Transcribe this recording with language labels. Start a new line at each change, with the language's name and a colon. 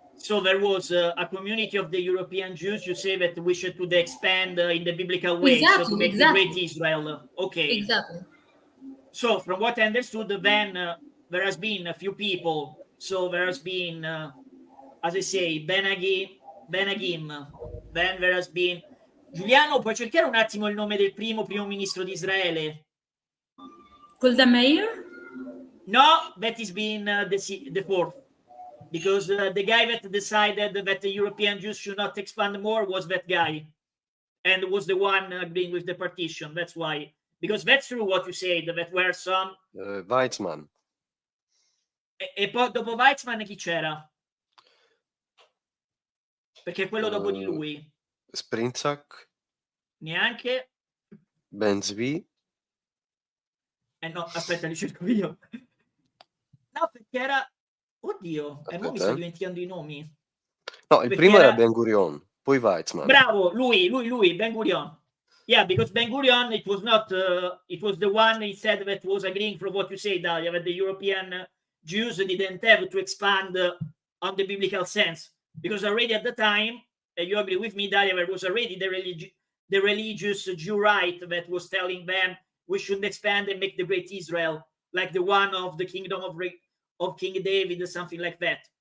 English: So there was a community of the European Jews, you say, that wished to expand in the biblical way, so to make the great Israel. Okay. Exactly. So from what I understood, then there has been a few people. So there has been, as I say, Ben Agim. Then there has been Giuliano.
Italian: Puoi cercare un attimo il nome del primo ministro di Israele? Golda Meir?
English: No, that has been the fourth. Because the guy that decided that the European Jews should not expand more was that guy, and was the one agreeing with the partition. That's why. Because that's true what you said, that were some... Weizmann.
Italian: E poi dopo Weizmann chi c'era? Perché quello dopo di lui. Sprinzak. Neanche. Ben Zvi. No, aspetta, li cerco io. No, perché era... Oddio, e mo mi sto dimenticando i nomi. No, il primo era Ben Gurion, poi Weizmann. Bravo, lui, Ben Gurion.
English: Yeah, because Ben Gurion, it was not, it was the one instead that was agreeing from what you say, Dalia, that the European Jews didn't have to expand on the biblical sense. Because already at the time, you agree with me, Dalia, there was already the religious Jew right that was telling them we should expand and make the great Israel, like the one of the kingdom of King David or something like that.